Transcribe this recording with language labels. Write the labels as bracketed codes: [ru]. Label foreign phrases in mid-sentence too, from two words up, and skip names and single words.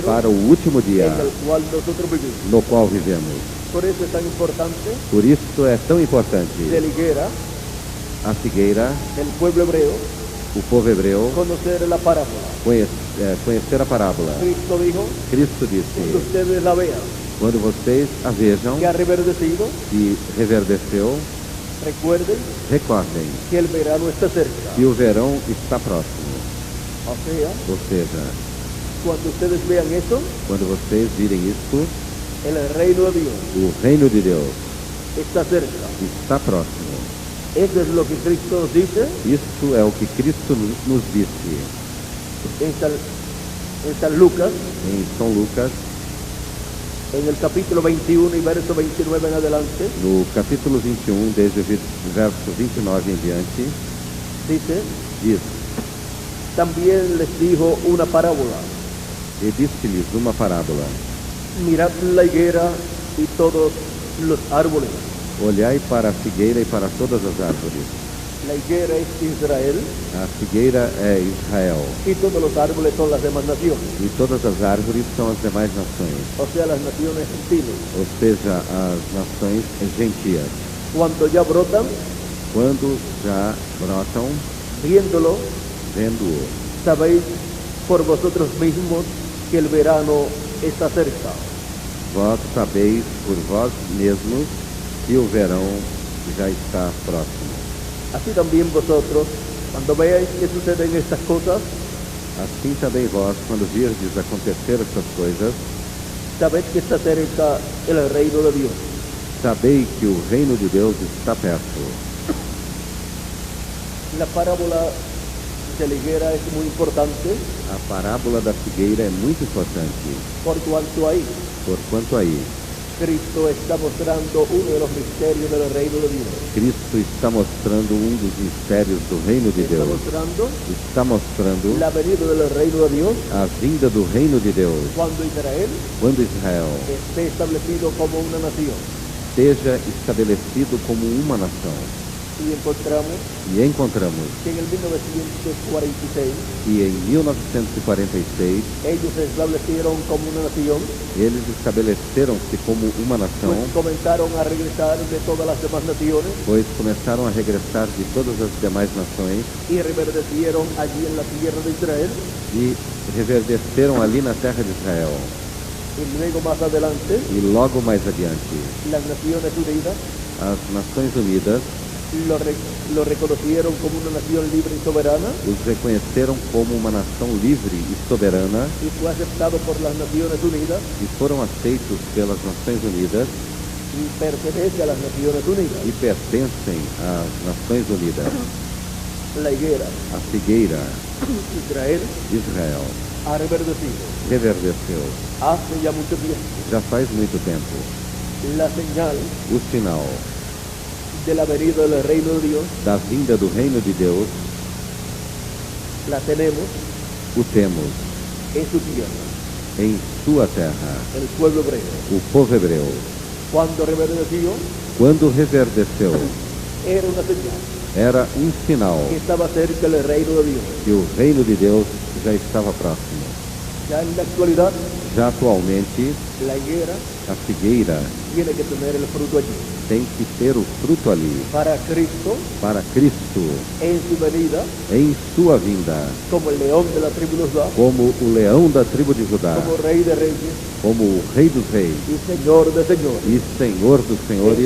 [pt] para o último dia [es] en el cual nosotros vivimos. [pt] no qual vivemos. [es] Por eso es tan importante [pt] Por isso é tão importante [es] de la higuera [pt] a figueira, [es] del pueblo hebreo [pt] o povo hebreu, [es] conocer la parábola. [pt] conhecer a parábola. [es] Cristo dijo, Cristo cuando [pt] disse, [es] ustedes la vean, [pt] quando vocês a vejam [es] que ha reverdecido, [pt] e reverdeceu, [es] recuerden [pt] recordem [es] que el verano está cerca. [pt] que o verão está próximo. [es] O sea, [pt] Ou seja, [es] cuando ustedes vean eso, [pt] quando vocês virem isto, [es] el reino de Dios [pt] o reino de Deus [es] está cerca. [pt] está próximo. [es] Eso es lo que Cristo nos dice [pt] Isso é o que Cristo nos disse [es] en San Lucas, [pt] em São Lucas, [es] en el capítulo 21 y verso 29 en adelante. [pt] no capítulo 21, desde o verso 29 em diante, [es] Dice, [pt] diz: [es] también les dijo una parábola. [pt] E disse-lhes uma parábola: [es] Mirad la higuera y todos los árboles. [pt] Olhai para a figueira e para todas as árvores. [es] La higuera es Israel [pt] A figueira é Israel, [es] y todos los árboles son las demás naciones, [pt] e todas as árvores são as demais nações, [es] o sea, las naciones gentiles. [pt] ou seja, as nações gentias. [es] Cuando ya brotan, [pt] Quando já brotam, [es] viéndolo, [pt] vendo-o, [es] sabéis por vosotros mismos que el verano está cerca. [pt] vós sabeis por vós mesmos que o verão já está próximo. [es] Así también vosotros, cuando veáis que suceden estas cosas, [pt] Assim também vós, quando virdes acontecer estas coisas, [es] sabed que está cerca el reino de Dios. [pt] sabei que o reino de Deus está perto. [es] La parábola de la higuera es muy importante [pt] A parábola da figueira é muito importante, [es] por cuanto ahí [pt] porquanto aí [es] Cristo está mostrando uno de los misterios del reino de Dios. [pt] Cristo está mostrando um dos mistérios do reino de [es] Está [pt] Deus. [es] mostrando [pt] Está mostrando [es] la venida del reino de Dios [pt] a vinda do reino de Deus, [es] cuando Israel [pt] quando Israel [es] esté establecido como una nación. [pt] seja estabelecido como uma nação. [es] Y encontramos [pt] E encontramos [es] que en el 1946 [pt] que em 1946 [es] ellos se establecieron como una nación, [pt] eles estabeleceram-se como uma nação, [es] pues comenzaron a regresar de todas las demás naciones [pt] pois começaram a regressar de todas as demais nações [es] y reverdecieron allí en la tierra de Israel. [pt] e reverdeceram ali na terra de Israel. [es] Y luego más adelante [pt] E logo mais adiante, [es] las Naciones Unidas [pt] as Nações Unidas [es] lo reconocieron como una nación libre y soberana [pt] os reconheceram como uma nação livre e soberana [es] y fue aceptado por las Naciones Unidas [pt] e foram aceitos pelas Nações Unidas [es] y pertenece a las Naciones Unidas. [pt] e pertencem às Nações Unidas. [es] La higuera, [pt] A figueira, [es] Israel, [pt] Israel, [es] ha reverdecido [pt] reverdeceu. [es] hace ya mucho tiempo. [pt] Já faz muito tempo. [es] La señal [pt] O sinal [es] de la venida del reino de Dios [pt] da vinda do reino de Deus [es] la tenemos [pt] o temos [es] en su tierra, [pt] em sua terra, [es] el pueblo hebreo. [pt] o povo hebreu. [es] Cuando reverdeció, [pt] Quando reverdeceu, [es] era una señal [pt] era um sinal [es] que estaba cerca el reino de Dios. [pt] que o reino de Deus já estava próximo. [es] Ya en la actualidad, [pt] Já atualmente, [es] la higuera [pt] a figueira [es] tiene que tener el fruto allí. [pt] tem que ter o fruto ali [es] Para Cristo, [pt] para Cristo [es] en su venida, [pt] em sua vinda, [es] como el león de la tribu de Judá, [pt] como o leão da tribo de Judá, [es] como rey de reyes [pt] como o rei dos reis [es] y señor de señores. [pt] e senhor dos senhores.